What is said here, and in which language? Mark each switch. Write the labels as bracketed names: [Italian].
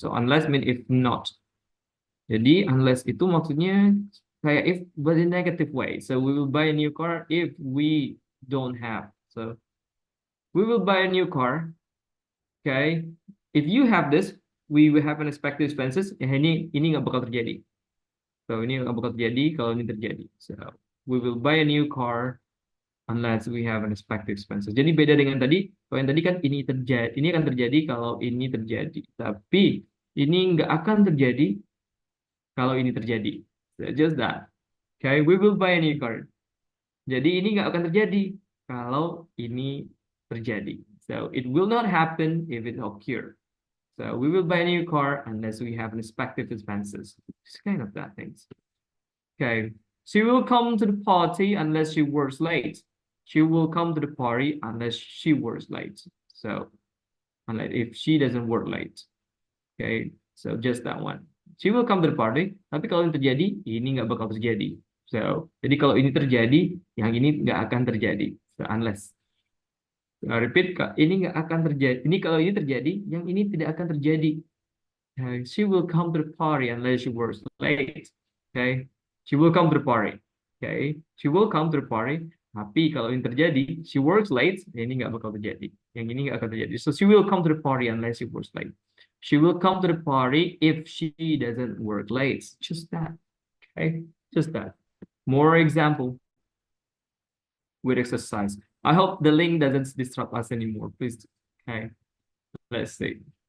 [English] So unless mean if not. [Indonesian] Jadi unless itu maksudnya kayak [English] if but in negative way. So we will buy a new car if we don't have. So we will buy a new car. Okay. If you have this, we will have unexpected expenses. [Indonesian] Ini nggak bakal terjadi. So ini nggak bakal terjadi kalau ini terjadi. [English] So we will buy a new car unless we have unexpected expenses. [Indonesian] Jadi beda dengan tadi. Kalau yang tadi kan ini terjadi, ini akan terjadi kalau ini terjadi. Tapi ini nggak akan terjadi kalau ini terjadi. [English] So just that. Okay, we will buy a new car. [Indonesian] Jadi ini nggak akan terjadi kalau ini terjadi. [English] So it will not happen if it occur. So we will buy a new car unless we have unexpected expenses. It's kind of that things. Okay. She will come to the party unless she works late. She will come to the party unless she works late. So, unless if she doesn't work late. Okay. So just that one. She will come to the party. [Indonesian] Tapi kalau ini terjadi, ini nggak bakal terjadi. So, jadi kalau ini terjadi, yang ini nggak akan terjadi. So, unless. Nah, repeat, ini nggak akan terjadi. Ini kalau ini terjadi, yang ini tidak akan terjadi. [English] She will come to the party unless she works late. Okay, she will come to the party. Okay, she will come to the party. [Indonesian] Tapi kalau ini terjadi, [English] she works late. [Indonesian] Ini nggak bakal terjadi. Yang ini nggak akan terjadi. [English] So she will come to the party unless she works late. She will come to the party if she doesn't work late. Just that. Okay, just that. More example with exercise. I hope the link doesn't disrupt us anymore, please. Okay, let's see.